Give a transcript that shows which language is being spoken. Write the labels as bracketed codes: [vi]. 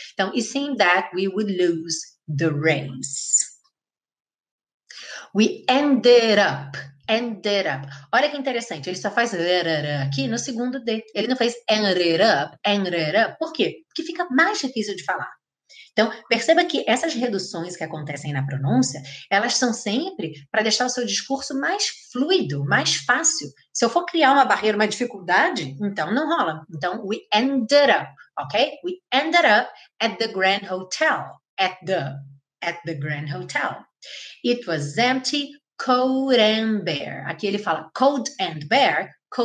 [pt] Então, [en] it seemed that we would lose the race. We ended up. [pt] Olha que interessante, ele só faz aqui no segundo D. Ele não fez ended up. Por quê? Porque fica mais difícil de falar. Então, perceba que essas reduções que acontecem na pronúncia, elas são sempre para deixar o seu discurso mais fluido, mais fácil. Se eu for criar uma barreira, uma dificuldade, então não rola. Então, [en] we ended up, ok? We ended up at the Grand Hotel. At the Grand Hotel. It was empty, cold and bare. [pt] Aqui ele fala [en] cold and bare.